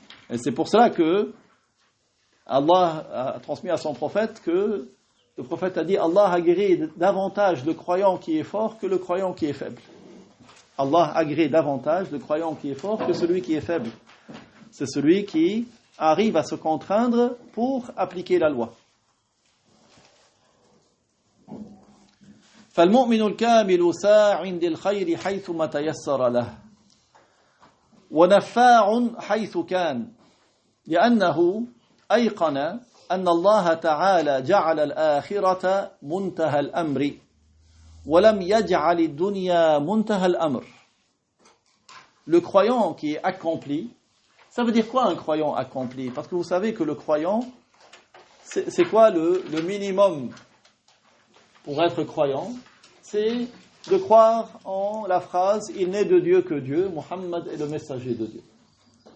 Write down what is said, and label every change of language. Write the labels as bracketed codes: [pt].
[fr] Et c'est pour cela que Allah a transmis à son prophète que le prophète a dit Allah agrée davantage le croyant qui est fort que le croyant qui est faible. Allah agrée davantage le croyant qui est fort que celui qui est faible. C'est celui qui arrive à se contraindre pour appliquer la loi. [ar] فالمؤمن الكامل ساع للخير حيثما تيسر له ونفاع حيث كان لأنه أيقن أن الله تعالى جعل الآخرة منتهى الأمر ولم يجعل الدنيا منتهى الأمر. [fr] Le croyant qui est accompli, ça veut dire quoi un croyant accompli? Parce que vous savez que le croyant, c'est quoi le minimum pour être croyant? C'est de croire en la phrase « Il n'est de Dieu que Dieu, Muhammad est le messager de Dieu ».